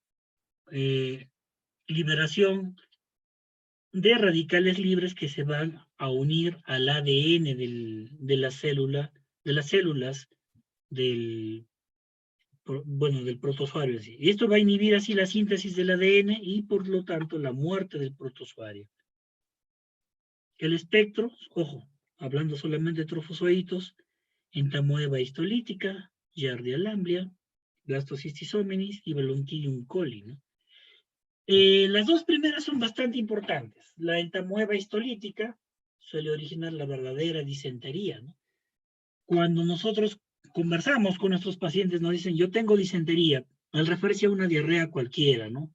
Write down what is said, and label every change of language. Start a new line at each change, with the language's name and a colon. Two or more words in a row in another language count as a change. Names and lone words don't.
Spanish: liberación de radicales libres que se van a unir al ADN de la célula de las células del protozoario en sí. Y esto va a inhibir así la síntesis del ADN y por lo tanto la muerte del protozoario. El espectro, ojo, hablando solamente de trofozoitos, entamoeba histolítica, Giardia lamblia, Blastocystis hominis y Balantidium coli, ¿no? Las dos primeras son bastante importantes. La entamoeba histolítica suele originar la verdadera disentería, ¿no? Cuando nosotros conversamos con nuestros pacientes, nos dicen, yo tengo disentería, al referirse a una diarrea cualquiera, ¿no?